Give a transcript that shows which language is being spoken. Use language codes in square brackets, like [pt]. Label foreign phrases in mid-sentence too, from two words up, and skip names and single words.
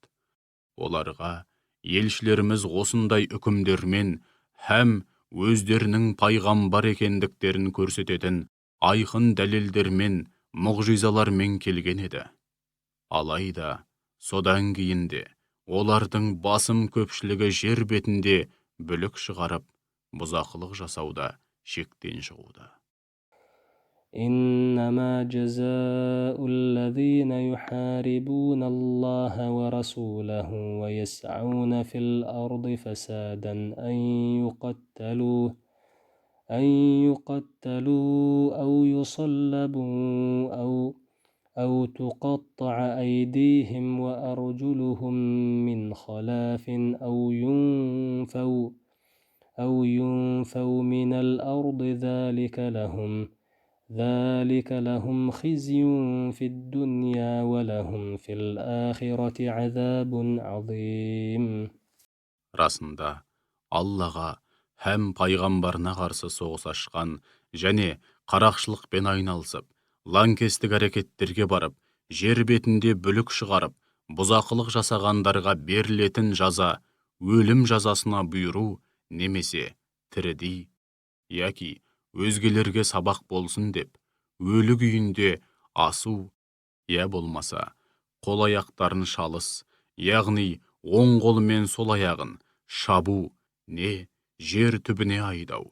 [kk] Оларға елшілеріміз осындай үкімдермен һәм өздерінің пайғамбар екендіктерін көрсететін айқын дәлелдермен, мұғжизалармен келген еді. Алайда, содан кейін де олардың басым көпшілігі жер бетінде бүлік шығарып, бұзақылық жасауда шектен шығуда. [ar] إنما جزاء الذين يحاربون الله ورسوله ويسعون في الأرض فسادا أن يقتلوا أو يصلبوا أو تقطع أيديهم وأرجلهم من خلاف أو ينفوا من الأرض ذلك لهم خزي في الدنيا ولهم في الآخرة عذاب عظيم. [kk] Расында, Аллаға һәм пайғамбарына қарсы соғыс ашқан және қарақшылықпен айналысып, лаңкестік әрекеттерге барып, жер бетінде бүлік шығарып, бұзақылық жасағандарға берілетін жаза өлім жазасына бұйыру немесе тірідей, яки өзгелерге сабақ болсын деп, өлі күйінде асу, я болмаса, қол аяқтарын шалыс, яғни оң қолымен сол аяғын шабу, не жер түбіне айдау.